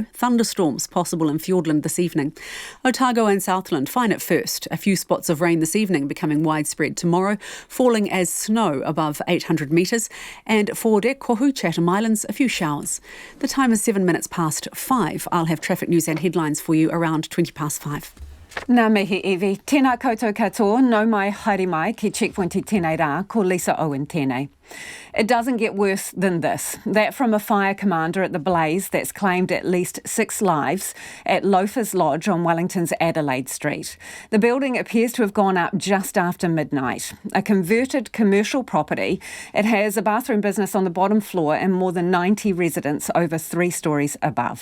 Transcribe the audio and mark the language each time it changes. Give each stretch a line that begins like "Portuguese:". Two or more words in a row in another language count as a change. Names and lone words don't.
English: Thunderstorms possible in Fiordland this evening. Otago and Southland fine at first. A few spots of rain this evening becoming widespread tomorrow, falling as snow above 800 metres. And for Kohu, Chatham Islands, a few showers. The time is 7 minutes past 5. I'll have traffic news and headlines for you around 20 past 5.
Māori: Nā mihi Evie, tēnā koutou katoa, no mai haere mai ki checkpoint I tēnei rā, ko Lisa Owen tēnei.
English: It doesn't get worse than this. That from a fire commander at the blaze that's claimed at least 6 lives at Loafers Lodge on Wellington's Adelaide Street. The building appears to have gone up just after midnight. A converted commercial property. It has a bathroom business on the bottom floor and more than 90 residents over 3 stories above.